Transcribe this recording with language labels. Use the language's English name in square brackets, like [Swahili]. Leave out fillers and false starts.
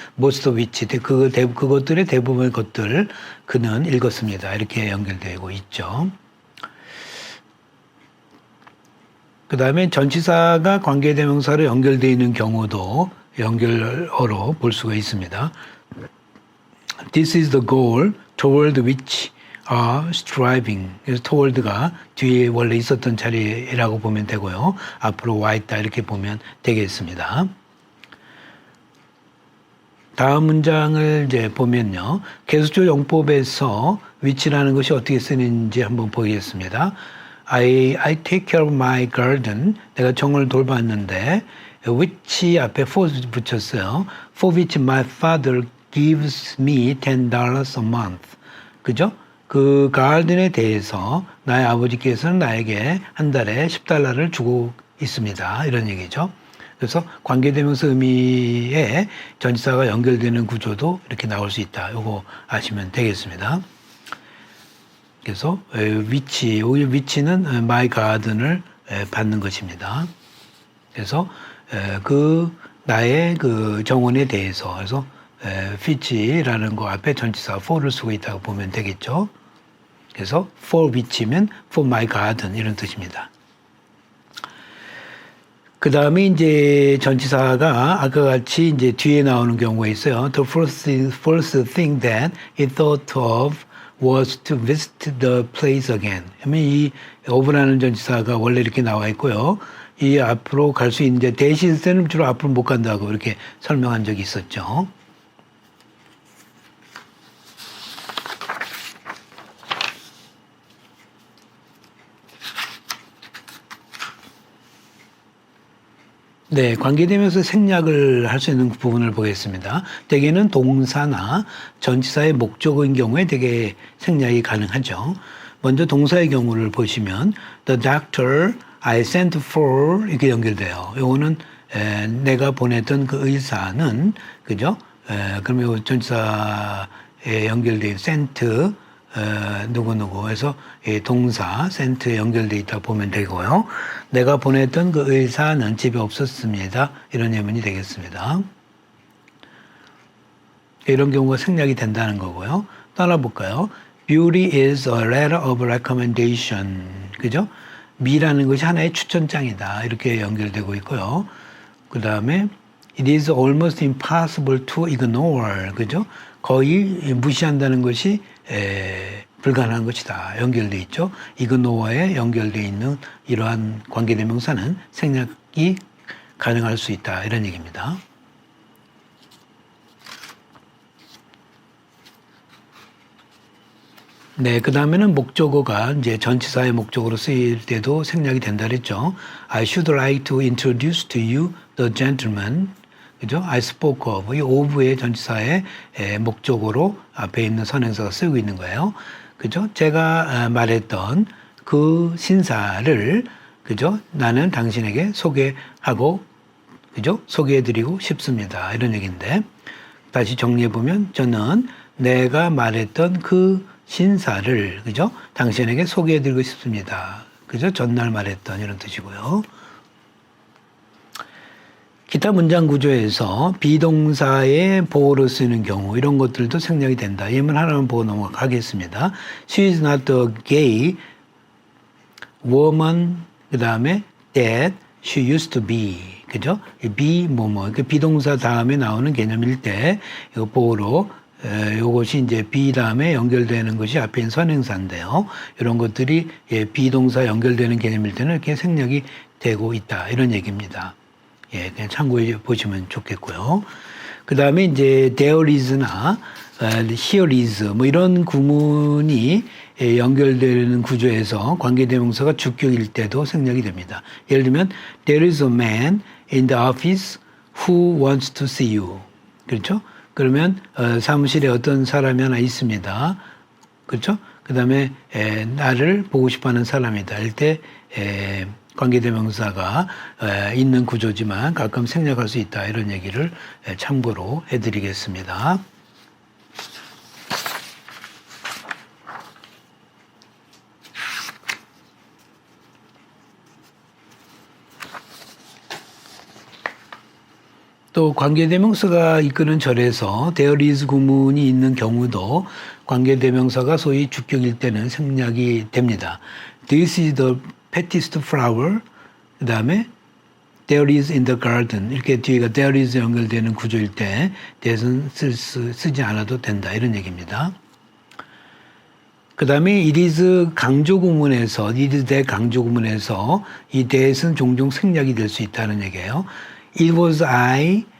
[English] most of which [Korean] 그것들의 대부분의 것들 그는 읽었습니다. 이렇게 연결되고 있죠. 그 다음에 전치사가 관계대명사로 연결되어 있는 경우도 연결어로 볼 수가 있습니다. [English] This is the goal toward which are striving. [Korean] 그래서 toward가 뒤에 원래 있었던 자리라고 보면 되고요. 앞으로 와 있다 이렇게 보면 되겠습니다. 다음 문장을 이제 보면요. 계수조 용법에서 which라는 것이 어떻게 쓰는지 한번 보겠습니다. [English] I take care of my garden. [Korean] 내가 정을 돌봤는데 which 앞에 for 붙였어요. [English] For which my father gives me $10 a month. [Korean] 그죠? 그 가든에 대해서 나의 아버지께서는 나에게 한 달에 $10를 주고 있습니다. 이런 얘기죠. 그래서 관계대명사 의미에 전치사가 연결되는 구조도 이렇게 나올 수 있다. 이거 아시면 되겠습니다. 그래서 위치는 my garden을 받는 것입니다. 그래서 그 나의 그 정원에 대해서 그래서 which라는 거 앞에 전치사 for를 쓰고 있다고 보면 되겠죠. 그래서 for which면 for my garden 이런 뜻입니다. 그 다음에 이제 전치사가 아까 같이 이제 뒤에 나오는 경우가 있어요. [English] The first thing that he thought of was to visit the place again. [Korean] 그러면 이 of라는 전치사가 원래 이렇게 나와 있고요. 이 앞으로 갈 수 있는데 대신 때는 주로 앞으로 못 간다고 이렇게 설명한 적이 있었죠. 네, 관계되면서 생략을 할 수 있는 부분을 보겠습니다. 대개는 동사나 전치사의 목적어인 경우에 되게 생략이 가능하죠. 먼저 동사의 경우를 보시면 [English] The doctor I sent for [Korean] 이렇게 연결돼요. 요거는 내가 보냈던 그 의사는 그죠? 그러면 전치사에 연결된 sent 누구누구 해서 동사 sent에 연결되어 있다 보면 되고요. 내가 보냈던 그 의사는 집에 없었습니다. 이런 예문이 되겠습니다. 이런 경우가 생략이 된다는 거고요. 따라 볼까요? [English] Beauty is a letter of recommendation. [Korean] 그죠? 미라는 것이 하나의 추천장이다. 이렇게 연결되고 있고요. [English] 그 다음에 It is almost impossible to ignore. [Korean] 그죠? 거의 무시한다는 것이 불가능한 것이다. 연결되어 있죠. ignore에 연결되어 있는 이러한 관계대명사는 생략이 가능할 수 있다. 이런 얘기입니다. 네, 그 다음에는 목적어가 이제 전치사의 목적으로 쓰일 때도 생략이 된다 그랬죠. [English] I should like to introduce to you the gentleman. [Korean] 그죠? [English] I spoke of. [Korean] 이 of의 전치사의 목적어로 앞에 있는 선행사가 쓰고 있는 거예요. 그죠? 제가 말했던 그 신사를, 그죠? 나는 당신에게 소개하고, 그죠? 소개해드리고 싶습니다. 이런 얘기인데, 다시 정리해보면, 저는 내가 말했던 그 신사를, 그죠? 당신에게 소개해드리고 싶습니다. 그죠? 전날 말했던 이런 뜻이고요. 기타 문장 구조에서 비동사의 보호로 쓰는 경우 이런 것들도 생략이 된다. 예문 하나만 보고 넘어가겠습니다. [English] She is not a gay woman. [Korean] 그 다음에 [English] that she used to be. [Korean] 그죠? [English] be [Korean] 뭐뭐. 그 비동사 다음에 나오는 개념일 때 이거 보로 요것이 이제 be 다음에 연결되는 것이 앞에 있는 선행사인데요. 이런 것들이 비동사 연결되는 개념일 때는 이렇게 생략이 되고 있다. 이런 얘기입니다. 예, 그냥 참고해 보시면 좋겠고요. 그 다음에 이제 there is나 here is 뭐 이런 구문이 연결되는 구조에서 관계대명사가 주격일 때도 생략이 됩니다. 예를 들면 [English] there is a man in the office who wants to see you. [Korean] 그렇죠? 그러면 사무실에 어떤 사람이 하나 있습니다. 그렇죠? 그 다음에 나를 보고 싶어하는 사람이다. 할 때 관계대명사가 있는 구조지만 가끔 생략할 수 있다. 이런 얘기를 참고로 해드리겠습니다. 또 관계대명사가 이끄는 절에서 there is 구문이 있는 경우도 관계대명사가 소위 주격일 때는 생략이 됩니다. [English] This is the prettiest flower. [Korean] 그 다음에 [English] there is in the garden. [Korean] 이렇게 뒤가 there is 연결되는 구조일 때 that은 쓰지 않아도 된다. 이런 얘기입니다. 그 다음에 it is 강조 구문에서 it is that 강조 구문에서 이 that은 종종 생략이 될 수 있다는 얘기예요. [English] It was I.